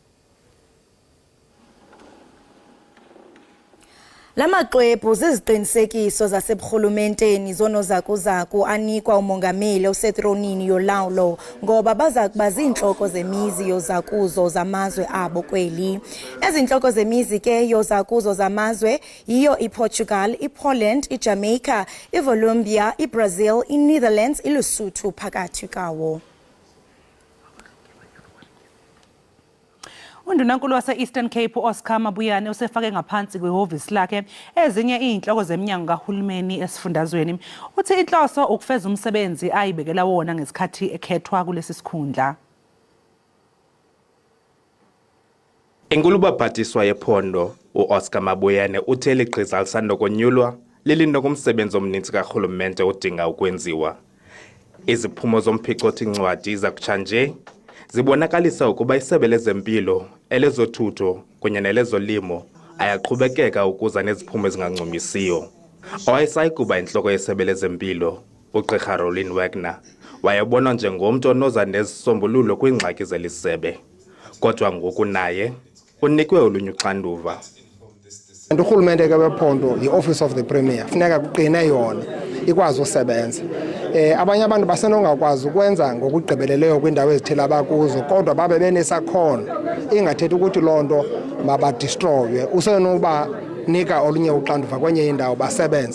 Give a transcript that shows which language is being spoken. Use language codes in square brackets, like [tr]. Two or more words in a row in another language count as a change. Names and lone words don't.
[xh] Lamaxwebhu ziziqinisekiso zaseburhulumenteni zonozakuzaku anikwa umongameli osethronini yolawulo ngoba baza kuba ziintloko zemizi yozakuzo zamazwe abo kweli. Ezintloko zemizi ke yozakuzo zamazwe yiyo iPortugal, iPoland, iJamaica, iColombia, iBrazil, iNetherlands, iLesotho phakathi kawo. [zu] Undunankulu wase-Eastern Cape Oscar Mabuyane usefake ngaphansi kwehhovisi lakhe ezinye izinhloko zeminyango kahulumeni esifundazweni. Uthi inhloso ukufeza umsebenzi ayibekela wona ngesikhathi ekhethwa kulesi sikhundla. [xh] Inkulubaphathiswa yephondo uOscar Mabuyane uthe ligqiza lisandokonyulwa lilinokumsebenzi omninzi karhulumente odinga ukwenziwa. Iziphumo zomphicothi-ncwadi zakutsha nje zibonakalisa ukuba isebe lezempilo, elezothutho kunye nelezolimo ayaqhubekeka ukuza neziphumo ezingancumisiyo. Owayesayikuba intloko yesebe lezempilo, uGqirha Roland Wagner, wayebonwa njengomntu onoza nezisombululo kwiingxaki zelisebe. Kodwa ngoku naye unikwe olunye uxanduva. Urhulumente ke wephondo yi-Office of the Premier funeka kuqine yona ikwazi usebenza. Abanye abantu basenongakwazi ukwenza ngokugqibeleleyo kwiindawo ezithile abakuzo kodwa babe benesakhono, ingathethi ukuthi loo nto mabadistroywe, usenobanika olunye uxanduva kwenye indawo basebenze.